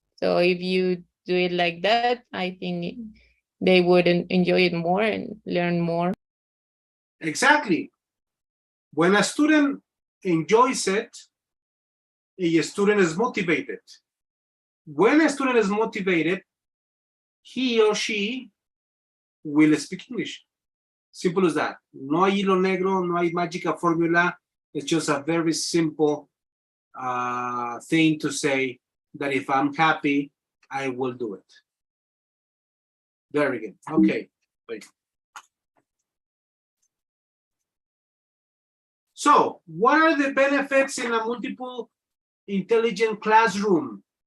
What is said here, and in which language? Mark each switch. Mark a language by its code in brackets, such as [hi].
[en] So if you do it like that, I think they would enjoy it more and learn more. Exactly. When a student enjoys it, a student is motivated. When a student is motivated, he or she will speak English. Simple as that. [es] No hay hilo negro, no hay mágica fórmula. [en] It's just a very simple thing to say that if I'm happy, I will do it. Very good. Okay. Wait. So, what are the benefits in a multiple intelligent classroom?